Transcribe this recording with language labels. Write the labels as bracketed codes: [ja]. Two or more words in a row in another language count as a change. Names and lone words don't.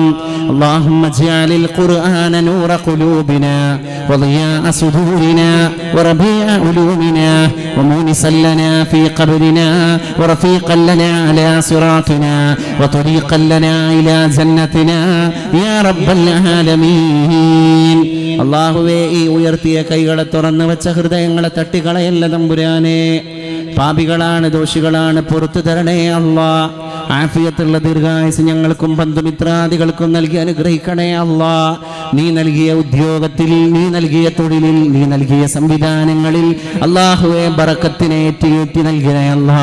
[ar] اللهم اجعل القرآن نور قلوبنا وضياء صدورنا وربيع علومنا ومونسا لنا في قبرنا ورفيقا لنا على صراطنا وطريقا لنا إلى جنتنا يا رب العالمين. [ml] അല്ലാഹുവേ, ഈ ഉയർത്തിയ കൈകളെ തുറന്നു വെച്ച ഹൃദയങ്ങളെ തട്ടികളയല്ല തമ്പുരാനെ. പാപികളാണ്, ദോഷികളാണ്, പുറത്തു തരണേ അല്ലാ. ആഫിയത്തുള്ള ദീർഘായുസ് ഞങ്ങൾക്കും ബന്ധുമിത്രാദികൾക്കും നൽകി അനുഗ്രഹിക്കണേ അല്ലാ. നീ നൽകിയ ഉദ്യോഗത്തിൽ, നീ നൽകിയ തൊഴിലിൽ, നീ നൽകിയ സംവിധാനങ്ങളിൽ അല്ലാഹുവേ ബറക്കത്തിനെ ഏറ്റി നൽകണേ അല്ലാ.